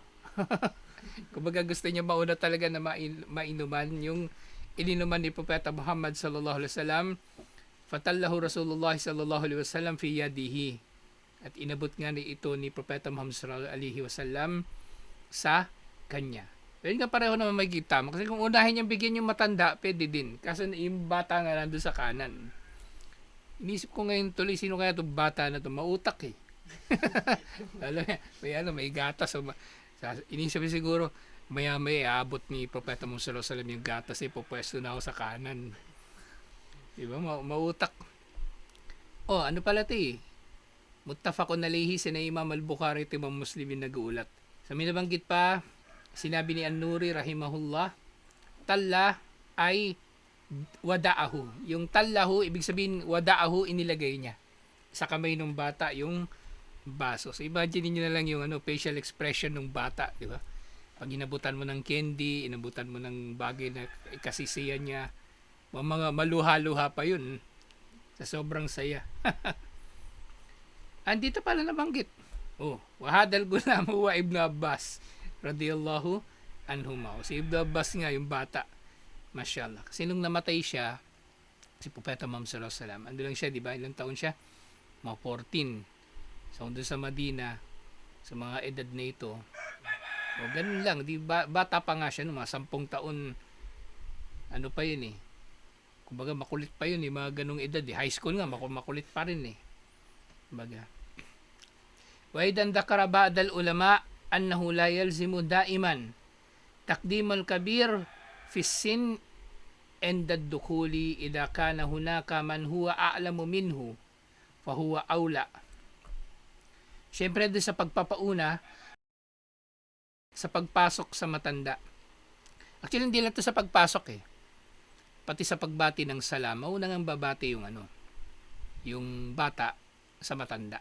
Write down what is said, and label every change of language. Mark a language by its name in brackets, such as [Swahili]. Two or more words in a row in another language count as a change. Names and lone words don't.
[Filipino] Kumbaga gusto niya mauna talaga na mainuman yung ininuman ni Propeta Muhammad [Arabic] صلى الله عليه وسلم. فتله رسول الله صلى الله عليه وسلم في يده. [Filipino] At inabot nga ito ni Propeta Muhammad [Arabic] صلى الله عليه وسلم [Filipino] sa kanya. Pero nga pareho naman magiging tama. Kasi kung unahin niyang bigyan yung matanda, pwede din. Kasi yung bata nga nandun sa kanan. Inisip ko ngayon tuloy, sino kaya itong bata na ito? Mautak eh. May gatas. Inisip siguro, maya-maya aabot ni Propeta Muhammad [Arabic] صلى الله عليه وسلم [Filipino] yung gatas eh, pupwesto na ako sa kanan. Diba? Mautak. Ano pala ito eh? [Arabic] متفق عليه [Filipino] sina Imam al-Bukhari at Imam Muslim yung nag-uulat. Sa minabanggit pa, sinabi ni An-Nuri rahimahullah, talla ay wada'ahu. Yung tallahu, ibig sabihin wada'ahu, inilagay niya sa kamay ng bata yung baso. So imagine niyo na lang yung [English] facial expression [Filipino] ng bata, di ba? Pag inabutan mo ng candy, inabutan mo ng bagay na kasisiyan niya, mga maluha-luha pa yun sa sobrang saya. Andito pala nabanggit. [Arabic] وهذا الغلام وابن عباس رضي الله عنهما. [Filipino] Si Ibn Abbas nga yung bata. Mashallah. Kasi nung namatay siya, si Propeta Muhammad [Arabic] صلى الله عليه وسلم, [Filipino] ando lang siya, di ba? Ilang taon siya? Mga 14. So doon sa Madina, sa mga edad na ito, ganun lang, di ba, bata pa nga siya, mga 10 taon, ano pa yun eh, Kumbaga makulit pa yun, mga ganung edad. High school nga, makulit pa rin eh. Kumbaga. [Arabic] وإذا ذكر بعض العلماء أنه لا يلزم دائما تقديم الكبير في السن عند الدخول إذا كان هناك من هو أعلم منه فهو أولى. [Filipino] Siyempre doon sa pagpapauna sa pagpasok sa matanda. Actually hindi lang to sa pagpasok eh. Pati sa pagbati ng salam, mauna nang babati yung bata sa matanda.